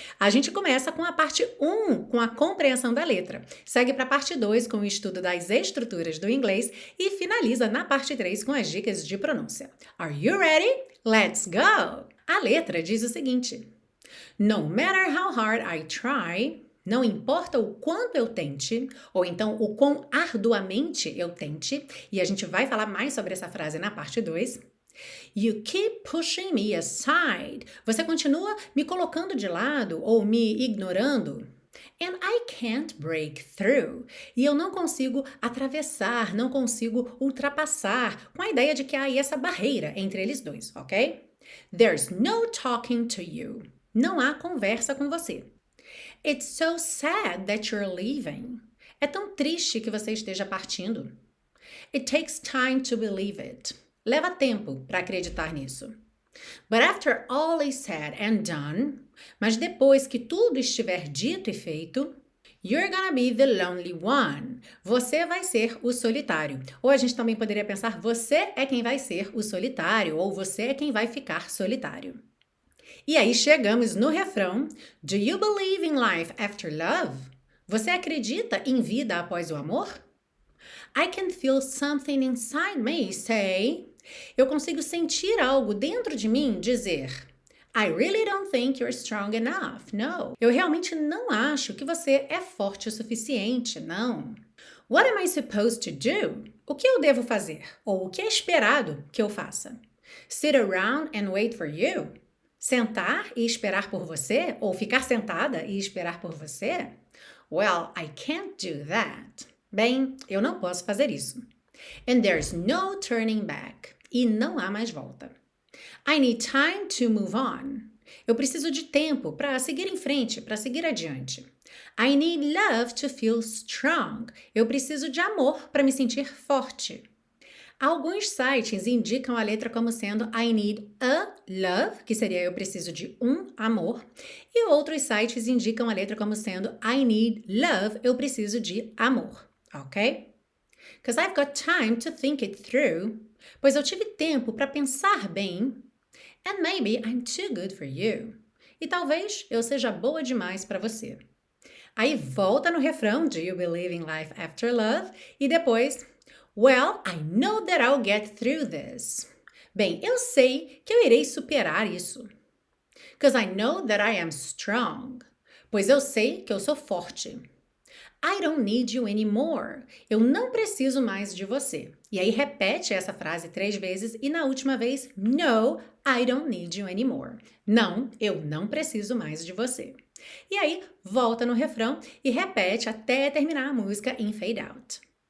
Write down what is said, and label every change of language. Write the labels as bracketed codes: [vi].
[pt] A gente começa com a parte 1, com a compreensão da letra, segue para a parte 2 com o estudo das estruturas do inglês e finaliza na parte 3 com as dicas de pronúncia. [en] Are you ready? Let's go! [pt] A letra diz o seguinte: [en] No matter how hard I try, [pt] não importa o quanto eu tente, ou então o quão arduamente eu tente, e a gente vai falar mais sobre essa frase na parte 2. [en] You keep pushing me aside. [pt] Você continua me colocando de lado ou me ignorando. [en] And I can't break through. [pt] E eu não consigo atravessar, não consigo ultrapassar, com a ideia de que há aí essa barreira entre eles dois, ok? [en] There's no talking to you. [pt] Não há conversa com você. [en] It's so sad that you're leaving. [pt] É tão triste que você esteja partindo. [en] It takes time to believe it. [pt] Leva tempo para acreditar nisso. [en] But after all is said and done, [pt] mas depois que tudo estiver dito e feito, [en] you're gonna be the lonely one. [pt] Você vai ser o solitário. Ou a gente também poderia pensar, você é quem vai ser o solitário, ou você é quem vai ficar solitário. E aí chegamos no refrão. [en] Do you believe in life after love? [pt] Você acredita em vida após o amor? [en] I can feel something inside me say. [pt] Eu consigo sentir algo dentro de mim dizer. [en] I really don't think you're strong enough. No. [pt] Eu realmente não acho que você é forte o suficiente. Não. [en] What am I supposed to do? [pt] O que eu devo fazer? Ou o que é esperado que eu faça? [en] Sit around and wait for you? [pt] Sentar e esperar por você? Ou ficar sentada e esperar por você? [en] Well, I can't do that. [pt] Bem, eu não posso fazer isso. [en] And there's no turning back. [pt] E não há mais volta. [en] I need time to move on. [pt] Eu preciso de tempo para seguir em frente, para seguir adiante. [en] I need love to feel strong. [pt] Eu preciso de amor para me sentir forte. Alguns sites indicam a letra como sendo [en] I need a love, [pt] que seria eu preciso de um amor, e outros sites indicam a letra como sendo [en] I need love, [pt] eu preciso de amor, ok? [en] Because I've got time to think it through, [pt] pois eu tive tempo para pensar bem, [en] and maybe I'm too good for you. [pt] E talvez eu seja boa demais para você. Aí volta no refrão [en] Do you believe in life after love? [pt] E depois [en] Well, I know that I'll get through this. [pt] Bem, eu sei que eu irei superar isso. [en] Because I know that I am strong. [pt] Pois eu sei que eu sou forte. [en] I don't need you anymore. [pt] Eu não preciso mais de você. E aí repete essa frase 3 vezes e na última vez, [en] No, I don't need you anymore. [pt] Não, eu não preciso mais de você. E aí volta no refrão e repete até terminar a música em fade out.